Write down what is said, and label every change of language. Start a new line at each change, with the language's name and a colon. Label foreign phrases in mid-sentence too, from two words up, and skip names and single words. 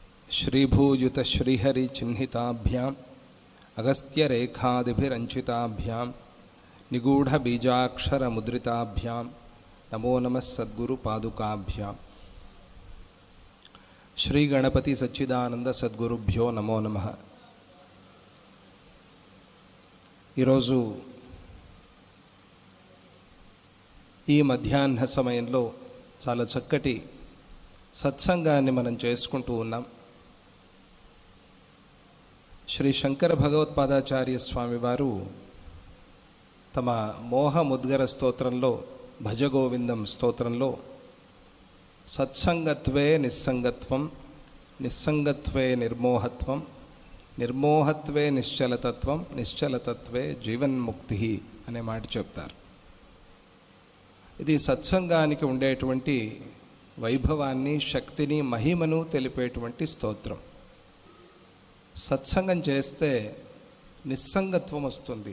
Sanskrit: श्रीभूयुत श्रीहरि चिह्निताभ्याम अगस्त्यरेखादिभिरंचिताभ्याम निगूढ़ बीजाक्षर मुद्रिताभ्याम नमो नमः सद्गुरु पादुकाभ्याम। श्री गणपति सच्चिदानंद सद्गुरुभ्यो नमो नमः।
Telugu: ఈరోజు ఈ మధ్యాహ్న సమయంలో చాలా చక్కటి సత్సంగాన్ని మనం చేసుకుంటూ ఉన్నాం. శ్రీ శంకర భగవత్పాదాచార్య స్వామి వారు తమ మోహముద్గర స్తోత్రంలో భజగోవిందం స్తోత్రంలో
Sanskrit: సత్సంగత్వే నిస్సంగత్వం, నిస్సంగత్వే నిర్మోహత్వం, నిర్మోహత్వే నిశ్చలతత్వం, నిశ్చలతత్వే జీవన్ముక్తి
Telugu: అనే మాట చెప్తారు. ఇది సత్సంగానికి ఉండేటువంటి వైభవాన్ని, శక్తిని, మహిమను తెలిపేటువంటి స్తోత్రం. సత్సంగం చేస్తే నిస్సంగత్వం వస్తుంది.